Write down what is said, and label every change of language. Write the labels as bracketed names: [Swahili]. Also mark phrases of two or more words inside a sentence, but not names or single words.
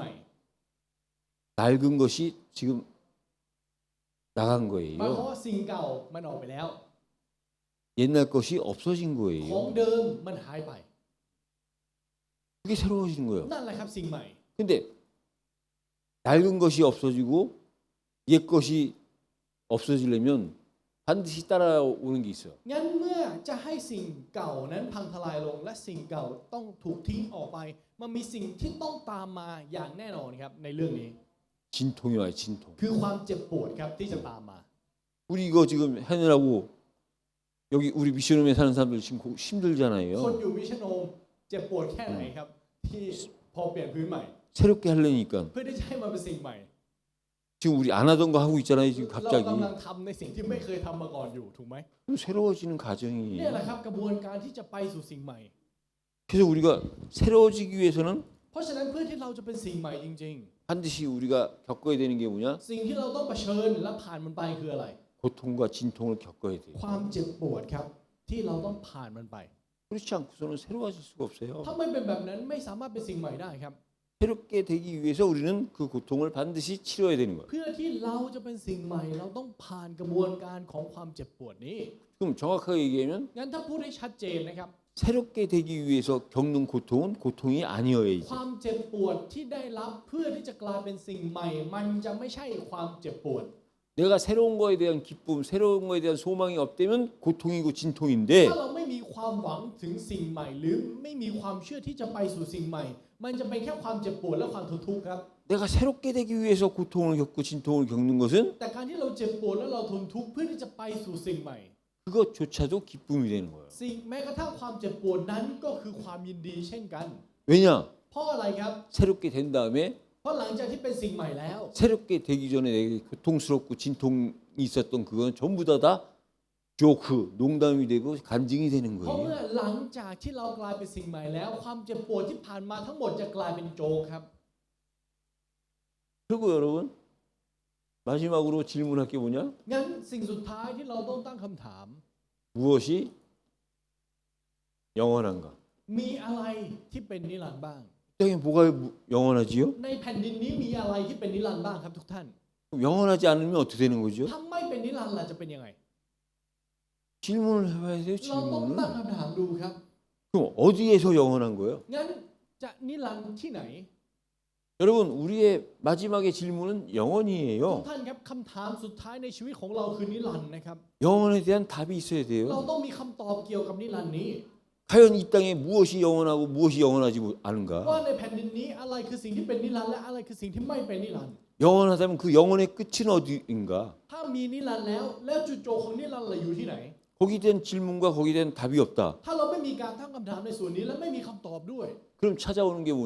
[Korean] 낡은 것이 지금 나간 [Thai] หมายความ [Korean] 거예요. [Thai] ว่าสิ่งเก่ามันออกไปแล้ว [Korean] 옛날 것이 없어진 [Thai] ของ [Korean] 거예요. [Thai] เดิมมันหายไป [Korean] 그게 새로워지는 거예요. [Thai] นั่นแหละครับสิ่งใหม่ [Korean] 근데 낡은 것이 없어지고 옛 것이 없어지려면 반드시 따라오는 게 있어요. [Thai] งั้นเมื่อจะให้สิ่งเก่านั้นพังทลายลงและสิ่งเก่าต้องถูกทิ้งออกไปมันมีสิ่งที่ต้องตามมาอย่างแน่นอนครับในเรื่องนี้ [Korean] 진통이 와요. 진통. [Thai] คือความเจ็บปวดครับที่จะตามมา [Korean] 우리 이거 지금 하느라고 여기 우리 미션홈에 사는 사람들 지금 [Thai] คน [Korean] 힘들잖아요. [Thai] อยู่มิชโนมเจ็บปวดแค่ไหนครับที่พอเปลี่ยนพื้นใหม่ [Korean] 새롭게 하려니까 [Thai] เพื่อที่จะให้มันเป็นสิ่งใหม่ [Korean] 지금 우리 안 하던 거 하고 있잖아요. 지금 [Thai] เรา [Korean] 갑자기 [Thai] กำลังทำในสิ่งที่ไม่เคยทำมาก่อนอยู่ถูกไหม [Korean] 새로워지는 [Thai] เนี่ย [Korean] 과정이에요. [Thai] แหละครับกระบวนการที่จะไปสู่สิ่งใหม่ [Korean] 그래서 우리가 새로워지기 위해서는 [Thai] เพราะฉะนั้นเพื่อที่เราจะเป็นสิ่งใหม่จริง [Korean] 반드시 우리가 겪어야 되는 게 뭐냐? [Thai] ๆ สิ่งที่เราต้องเผชิญและผ่านมันไปคืออะไร [Korean] 고통과 진통을 겪어야 돼요. [Thai] ความเจ็บปวดครับที่เราต้องผ่านมันไป [Korean] 그렇지 않고서는 새로워질 수가 없어요. [Thai] ถ้าไม่เป็นแบบนั้นไม่สามารถเป็นสิ่งใหม่ได้ครับ [Korean] 새롭게 되기 위해서 우리는 그 고통을 반드시 치러야 되는 거예요. [Thai] เพื่อที่เราจะเป็นสิ่งใหม่เราต้องผ่านกระบวนการของความเจ็บปวดนี้ [Korean] 그럼 정확하게 얘기하면 [Thai] งั้นถ้าพูดให้ชัดเจนนะครับ [Korean] 새롭게 되기 위해서 겪는 고통은 고통이 아니어야지. [Thai] ความเจ็บปวดที่ได้รับเพื่อที่จะกลายเป็นสิ่งใหม่ มันจะไม่ใช่ความเจ็บปวด [Korean] 내가 새로운 거에 대한 기쁨, 새로운 거에 대한 소망이 없다면 고통이고 진통인데 [Thai] ถ้าเราไม่มีความหวังถึงสิ่งใหม่ หรือไม่มีความเชื่อที่จะไปสู่สิ่งใหม่ มันจะเป็นแค่ความเจ็บปวดและความทนทุกข์ครับ [Korean] 내가 새롭게 되기 위해서 고통을 겪고 진통을 겪는 것은 [Thai] แต่การที่เราเจ็บปวดและเราทนทุกข์เพื่อที่จะไปสู่สิ่งใหม่ [Korean] 그 그것조차도 기쁨이 되는 거예요. [Thai] สิ่งแม้กระทั่งความเจ็บปวดนั้นก็คือความยินดีเช่นกัน [Korean] 왜냐? [Thai] เพราะอะไรครับ [Korean] 새롭게 된 다음에 [Thai] เพราะหลังจากที่เป็นสิ่งใหม่แล้ว [Korean] 새롭게 되기 전에 내게 고통스럽고 진통이 있었던 그건 전부 다 조크, 농담이 되고 간증이 되는 [Thai] เพราะเมื่อ [Korean] 거예요. [Thai] หลังจากที่เรากลายเป็นสิ่งใหม่แล้ว ความเจ็บปวดที่ผ่านมาทั้งหมดจะกลายเป็นโจกครับ [Korean] 그리고 여러분 마지막으로 질문할 게 뭐냐? [Thai] งั้นสิ่งสุดท้ายที่เราต้องตั้งคำถาม [Korean] 무엇이 영원한가? [Thai] มีอะไรที่เป็นนิรันดร์บ้าง [Korean] 땅에 뭐가 영원하지요? [Thai] ในแผ่นดินนี้มีอะไรที่เป็นนิรันดร์บ้างครับทุกท่าน [Korean] 영원하지 않으면 어떻게 되는 거죠? [Thai] ถ้าไม่เป็นนิรันดร์ล่ะจะเป็นยังไง [Korean] 질문을 해봐야 돼요. [Thai] เราต้องตั้ง [Korean] 질문을. [Thai] คำถามดูครับ [Korean] 그럼 어디에서 영원한 거예요? [Thai] งั้นจะนิรันดร์ที่ไหน [Korean] 여러분 우리의 마지막의 질문은 [Thai] ทุก [Korean] 영원이에요. [Thai] ท่านครับคำถามสุดท้ายในชีวิตของเราคือนิรันดร์นะครับ [Korean] 영원에 대한 답이 있어야 [Thai] เรา [Korean] 돼요. [Thai] ต้องมีคำตอบเกี่ยวกับนิรันดร์นี้ [Korean] 과연 이 땅에 무엇이 영원하고 무엇이 영원하지 [Thai] ว่า [Korean] 않은가? [Thai] ในแผ่นดินนี้อะไรคือสิ่งที่เป็นนิรันดร์และอะไรคือสิ่งที่ไม่เป็นนิรันดร์ [Korean] 영원하다면 그 영원의 끝은 어디인가? [Thai] ถ้ามีนิรันดร์แล้วจุดจบของนิรันดร์ล่ะอยู่ที่ไหน [Korean] 거기에 대한 질문과 거기에 대한 답이 없다. [Thai] ถ้าเราไม่มีการตั้งคำถามในส่วนนี้และไม่มีคำตอบด้วย [Korean] 그럼 찾아오는 게 뭐냐?